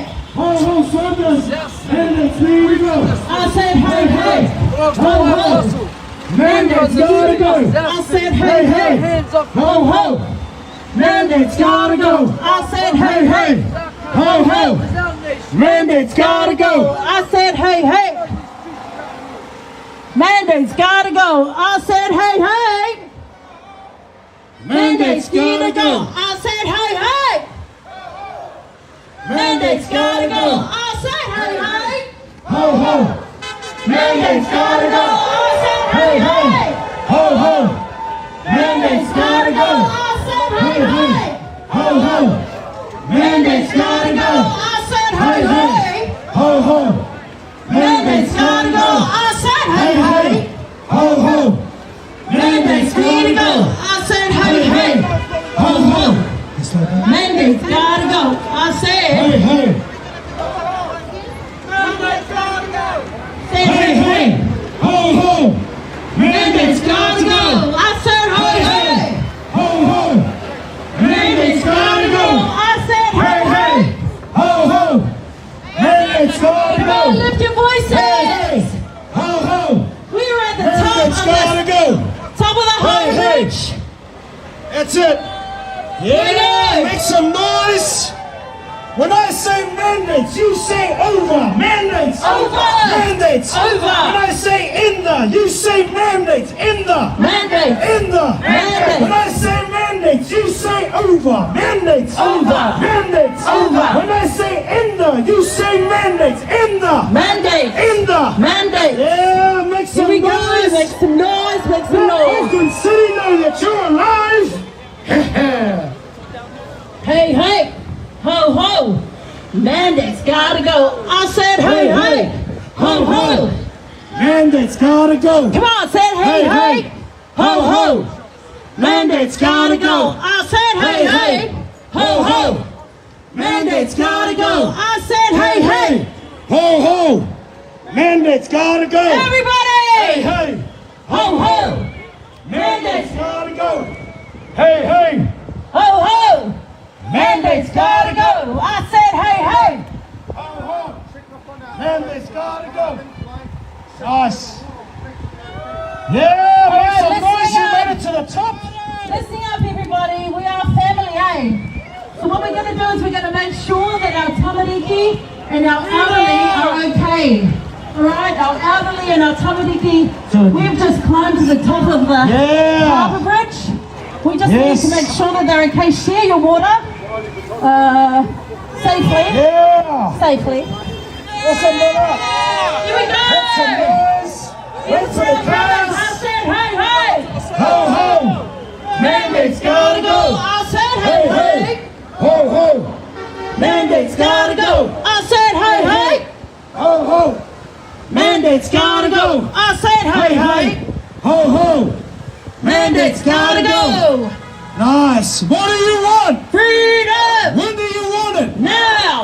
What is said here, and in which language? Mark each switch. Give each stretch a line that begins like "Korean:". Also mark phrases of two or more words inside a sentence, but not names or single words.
English: Ho ho, soldiers! Mandates need to go. I said hey, hey. Ho, ho. Mandates gotta go. I said hey, hey. Ho ho! Mandates gotta go. I said hey, hey. Ho ho! Mandates gotta go. I said hey, hey. Mandates gotta go. I said hey, hey. Mandates gotta go. I said hey, hey. Mandates gotta go. I said hey, hey. Ho ho! Mandates gotta go. I said hey, hey. Ho ho! Mandates gotta go. I said hey, hey. Ho ho! Mandates gotta go. I said hey, hey. Ho ho! Mandates gotta go. I said hey, hey. Ho ho! Mandates gotta go. I said hey, hey. Ho ho! Mandates gotta go. I said Hey hey! say hey, hey. Ho ho! Mandates gotta go. I said hey, hey. Ho ho! Mandates gotta go. I said hey, hey. Ho ho! Mandates gotta Everybody go. lift your voices. Ho ho! We're at the top Mandates of gotta the go. harbour hey. bridge. That's it. Here we go. Make some noise. When I say mandates, you say over. Mandates. Over. Mandates. Over. When I say in the, you say mandates. In the. Mandate. In the. Mandate. When I say mandates, you say over. Mandates. Over. Mandates. Over. When I say in the, you say mandates. In the. Mandate. In the. Mandate. Yeah, make Here some we go. noise. Make some noise. Make some Let noise. Auckland City know that you're alive. Hey, hey. Ho, ho. Mandates gotta go. I said hey, hey. Ho, ho. Mandates gotta go. Come on, say hey, hey. Ho, ho. Mandates gotta go. I said hey, hey. Ho, ho. Mandates gotta go. I said hey, hey. Ho ho! Mandates gotta go. Everybody. Hey! Ho, ho. Mandates gotta go. Hey! Ho, ho. Mandates gotta go. I said hey, hey. Ho ho! Mandates gotta go. Nice. Yeah, make some noise. You made it to the top. Listen up, everybody. We are family, eh? So what we're going to do is we're going to make sure that our tamariki and our elderly are okay. Alright, our elderly and our tamariki, we've just climbed to the top of the harbour bridge. We just need to make sure that they're okay. Share your water safely. Yeah! Safely. Awesome, brother. Here we go. Make some noise. Wait for the I crowds. said hey, hey. Ho ho! Mandates gotta go. I said hey, hey. Ho ho! Mandates gotta go. I said hey, hey. Ho ho! Mandates gotta go. I said hey, hey. Ho ho! Mandates gotta go. Nice. What do you want? Freedom. When do you want it? Now.